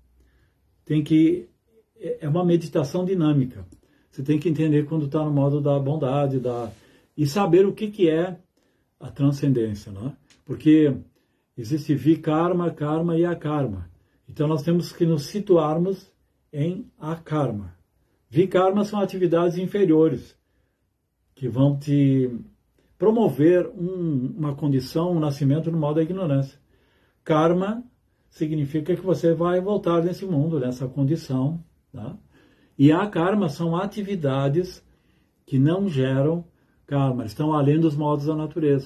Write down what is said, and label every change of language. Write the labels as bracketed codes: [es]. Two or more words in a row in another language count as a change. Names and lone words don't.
[pt] É uma meditação dinâmica. Você tem que entender quando está no modo da bondade, e saber o que é a transcendência, né? Porque existe vikarma, karma e akarma. Então nós temos que nos situarmos em akarma. Vikarma são atividades inferiores que vão te promover uma condição, um nascimento no modo da ignorância. Karma significa que você vai voltar nesse mundo, nessa condição, tá? E akarma são atividades que não geram karma, estão além dos modos da natureza.